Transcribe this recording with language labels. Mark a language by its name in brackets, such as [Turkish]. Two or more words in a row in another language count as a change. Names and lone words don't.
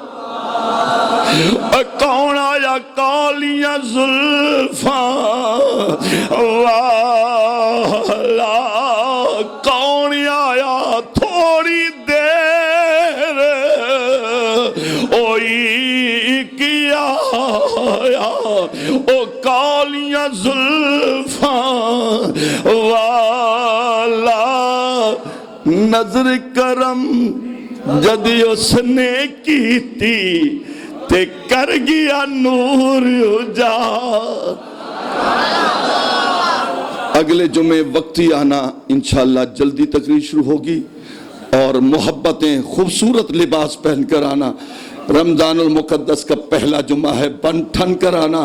[Punjabi] کون آیا کالیاں زلفاں والا، کون آیا تھوڑی دیر ہوئی کیا او کالیاں زلفاں والا، نظر کرم جدی اس نے کیتی تے کر گیا نور اجاڑ۔ [Urdu] اگلے جمعے وقتی آنا انشاءاللہ، جلدی تقریر شروع ہوگی، اور محبتیں خوبصورت لباس پہن کر آنا۔ رمضان المقدس کا پہلا جمعہ ہے، بن ٹھن کر آنا۔